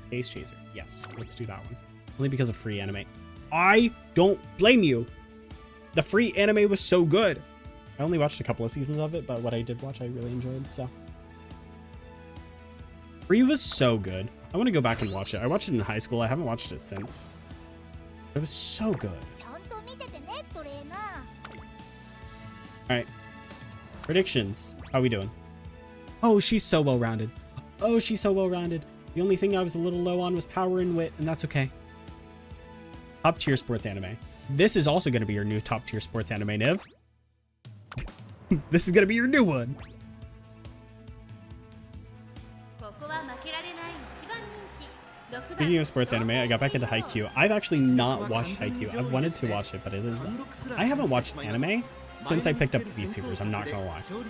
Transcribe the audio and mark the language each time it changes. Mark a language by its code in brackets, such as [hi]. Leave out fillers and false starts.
[en] Pace chaser. Yes, let's do that one. Only because of free anime. I don't blame you. The free anime was so good. I only watched a couple of seasons of it, but what I did watch, I really enjoyed, so. Free was so good. I want to go back and watch it. I watched it in high school. I haven't watched it since. It was so good. [ja] ちゃんと見ててね、トレーナー。 [en] All right. Predictions. How we doing? Oh, she's so well-rounded. Oh, she's so well-rounded. The only thing I was a little low on was power and wit, and that's okay. Top tier sports anime. This is also going to be your new top tier sports anime, Niv. This is going to be your new one. [ja] ここは負けられない一番人気。 [en] Speaking of sports anime, I got back into Haikyuu. I've actually not watched Haikyuu. I've wanted to watch it, but it is. I haven't watched anime since I picked up VTubers. I'm not gonna lie.